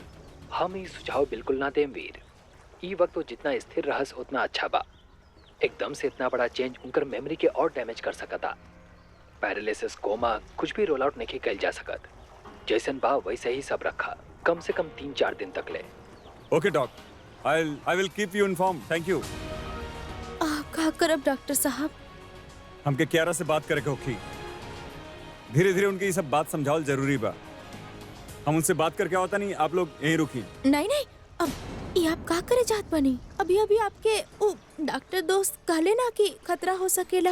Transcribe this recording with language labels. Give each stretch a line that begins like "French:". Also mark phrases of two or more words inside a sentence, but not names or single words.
Bhojpuri: हम ई सुझाव बिल्कुल ना देम वीर। ई वक्त वो जितना स्थिर रहस उतना अच्छा बा। एकदम से इतना बड़ा चेंज उनकर मेमोरी के और डैमेज कर सकता। पैरालिसिस, कोमा, कुछ भी
English: rule out
Bhojpuri: नहीं कल जा सकत। जैसन बा वैसे ही सब रखा, कम से कम 3-4 दिन तक ले।
English: okay doc, I will keep you inform. thank you.
Bhojpuri: आप का करब डॉक्टर साहब? हमके कियारा से बात करे के होखी। धीरे धीरे उनकी ये सब बात समझावल जरूरी बा। हम उनसे बात करके होता नहीं, आप लोग यहीं रुकी। नहीं नहीं, अब ये आप का करे जात बनी? अभी अभी आपके वो डॉक्टर दोस्त कहले ना कि खतरा हो सकेला।